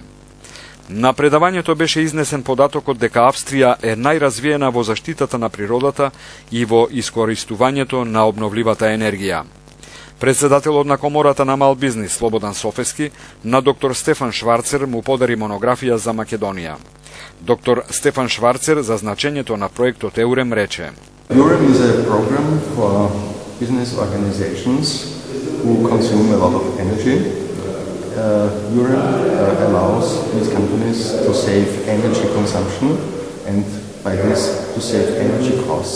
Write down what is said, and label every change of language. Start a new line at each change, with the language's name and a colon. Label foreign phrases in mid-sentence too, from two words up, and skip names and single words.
Macedonian: На предавањето беше изнесен податокот дека Австрија е најразвиена во заштитата на природата и во искористувањето на обновливата енергија. Председателот на Комората на мал бизнис Слободан Софески на доктор Стефан Шварцер му подари монографија за Македонија. Доктор Стефан Шварцер за значењето на проектот EUREM рече:
English: EUREM is a program for business organizations who consume a lot of energy. EUREM allows these companies to save energy consumption and by this to save energy costs.